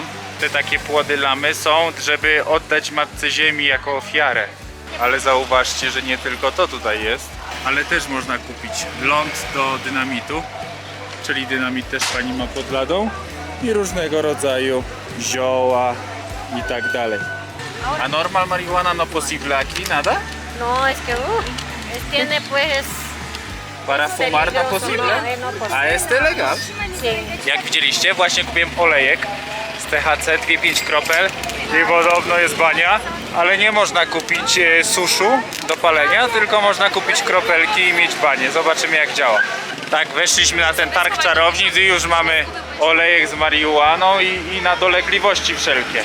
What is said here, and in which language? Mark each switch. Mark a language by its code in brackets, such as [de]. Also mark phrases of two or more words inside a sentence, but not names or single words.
[pl] Te takie płody lamy są, żeby oddać Matce Ziemi jako ofiarę. Ale zauważcie, że nie tylko to tutaj jest, ale też można kupić ląd do dynamitu, czyli dynamit też pani ma pod ladą i różnego rodzaju zioła i tak dalej. [es] A normal marihuana no posible aquí nada? No, es que tiene pues... Para fumar no posible? [pl] A jest legal? Jak widzieliście, właśnie kupiłem olejek z THC, 2,5 kropel i podobno jest bania, ale nie można kupić suszu do palenia, tylko można kupić kropelki i mieć banię. Zobaczymy jak działa. Tak, weszliśmy na ten targ czarownic i już mamy olejek z marihuaną i na dolegliwości wszelkie.